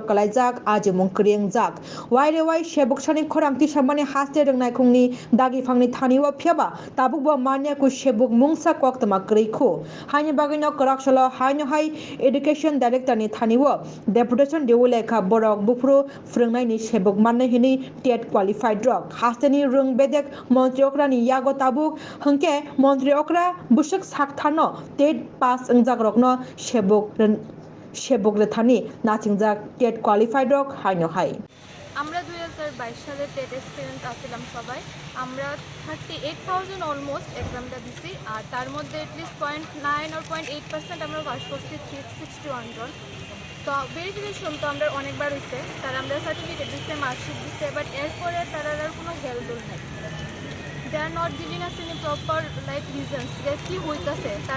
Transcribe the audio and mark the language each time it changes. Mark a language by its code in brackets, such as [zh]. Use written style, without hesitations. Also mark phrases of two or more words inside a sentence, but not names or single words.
[trp] kalaijak ajemong krieng jak waire wai sebok sani khorangti samani haste rengnai khungni dagi phangni thaniwa phiaba tabuk bo maniaku sebok mungsa koktama kreikhu haini bagino koraksolo haino hai [en] education director [trp] ni thaniwo deputation deulekha borok bufru frungnai ni sebok manne hini [en] ted qualified [trp] rok hasteni rung bedek মন্ত্রী অকরানি ইয়াগো তাবুক হংকে মন্ত্রী অকরা বুসক সাকথানো [en] TET pass [trp] ইংজাক রকনো সেবক রেথানি নাচিংজাক [en] TET qualified [trp] রক হাইনো হাই [bn] আমরা 2022 সালে [en] TET experience [bn] আসলাম সবাই আমরা 38,000 অলমোস্ট এক্সামটা দিছি আর তার মধ্যে এটলিস্ট [en] 0.9 or 0.8% [bn] আমরা পাস করছি 361 জন তো ভেরিফিকেশন তো আমরা অনেকবার হয়েছে তারা আমরা সার্টিফিকেট দিচ্ছে মার্কশিট দিচ্ছে বাট এরপরে তারা আর কোনো হেল্পফুল নাই [en] they are not giving us any proper like reasons [bn] যে কী হইতেছে তারা